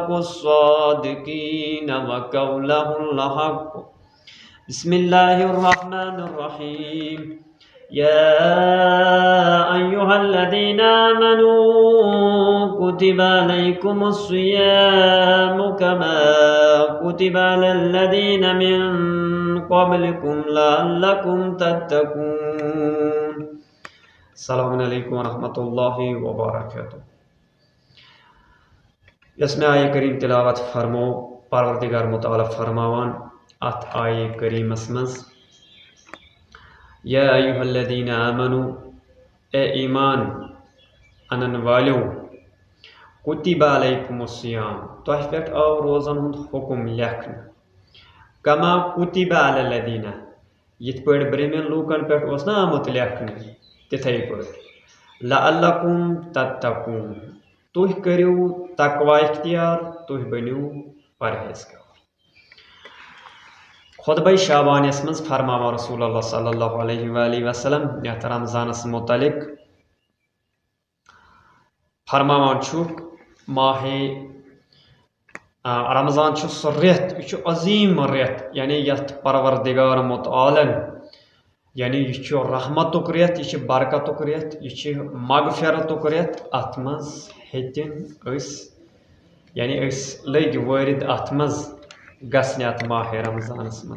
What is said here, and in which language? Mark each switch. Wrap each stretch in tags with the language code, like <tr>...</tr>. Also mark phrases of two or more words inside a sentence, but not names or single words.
<ar>الصادقين وقوله الحق بسم الله الرحمن الرحيم يا أيها الذين آمنوا كتب عليكم الصيام كما كتب على الذين من قبلكم لعلكم تتقون السلام علیکم ورحمۃ اللہ وبرکاتہ.</ar> <ks>یس میں آیہ کریم تلاوت فرمو پروردگار متعالی فرماوان ات آیہ کریمس مز</ks> <ar>یا ایھا الذین آمنوا</ar> <ks>اے ایمان انن والیو</ks> <ar>کتب علیکم الصیام</ar> <ks>تہ پہ آو روزن ہند حکم لیکھن</ks> <ar>کما کتب علی الذین</ar> <ks>یت پہ برمین لوکن پہ نا آمت لیکھن تتھے پہ</ks> <ar>لعلکم تتقون</ar> <ks>تُہۍ کٔرِو تقوا اختیار تُہۍ بٔنِو پرہیزگار. خطبہ شعبانیس مز فرماوان رسول اللہ</ks> <ar>صلی اللہ علیہ وآلہ وسلم</ar> <ks>یتھ رمضانس متعلق فرماوان چھُکھ ماہ رمضان چھُ سُہ رٮ۪تھ یہِ چھُ عظیٖم رٮ۪تھ یعنی یتھ پروردگار متعالن یعنی یہ چھُ رحمتُک رٮ۪تھ یہِ چھُ برکتُک رٮ۪تھ یہِ چھُ مغفرتُک رٮ۪تھ اتھ منٛز ہیٚتِن أسۍ یعنی أسۍ لٔگۍ وٲرِد اتھ منٛز گژھنہِ اتھ ماہ رمضانس منٛز.</ks>